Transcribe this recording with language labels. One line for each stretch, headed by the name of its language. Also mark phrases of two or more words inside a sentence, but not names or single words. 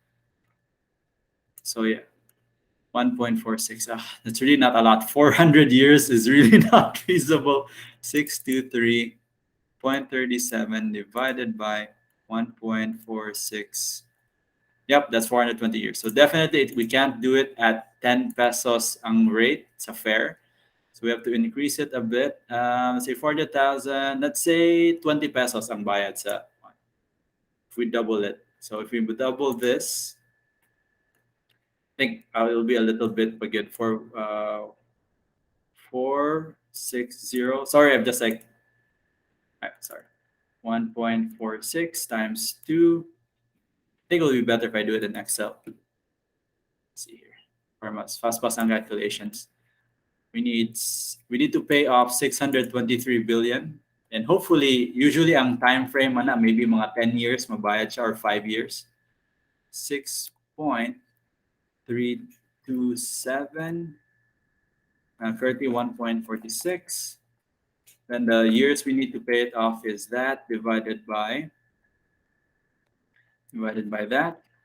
English: So yeah, 1.46. That's really not a lot. 400 years is really not feasible. 623.37 divided by 1.46. Yep, that's 420 years. So definitely we can't do it at 10 pesos
Hiligaynon: ang rate sa
English: fare. So we have to increase it a bit. Say 40,000. Let's say 20 pesos
Hiligaynon: ang bayad sa.
English: If we double it. So if we double this, I think it'll be a little bit again for 460. Sorry, I'm just like, sorry. 1.46 times 2. I think it'll be better if I do it in Excel. Let's see here. For
Filipino: mas fast ang
English: calculations. We need to pay off 623 billion, and hopefully usually ang time frame maybe mga 10 years
Hiligaynon: mabayad siya
English: or 5 years. 6.327 31.46. Then the years we need to pay it off is that divided by that.